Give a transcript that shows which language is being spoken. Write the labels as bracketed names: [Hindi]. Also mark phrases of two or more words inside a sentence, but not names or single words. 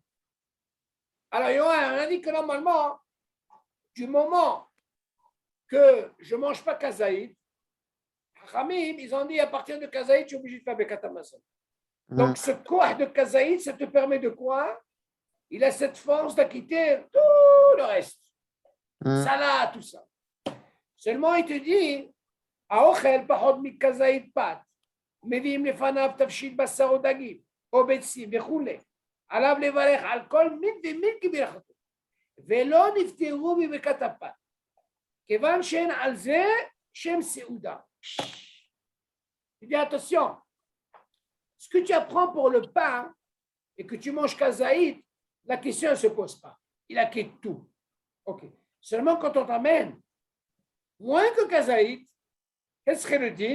[French] Alors, Yoann, on a dit que normalement, du moment que je ne mange pas kazaïd, Hamim, ils ont dit à partir de kazaïd, tu es obligé de faire [Hebrew] ברכת המזון. [French] Donc, ce koah de kazaïd, ça te permet de quoi? Il a cette force d'acquitter tout le reste. salade, tout ça. Seulement, il te dit, [Hebrew] האוכל פחות מכזית פת, מביאים לפניו תבשיל בשר או דגים, או ביצים וכולי. עליו לברך על כל מין ומין כברכתו, ולא נפטרו בברכת הפת, כיוון שאין על זה שם סעודה. [French] Tu dis attention, ce que tu apprends pour le pain et que tu manges kazaït, la question ne se pose pas. Il a quitté tout. Ok. Seulement quand on t'amène moins que kazaït, quel serait le din?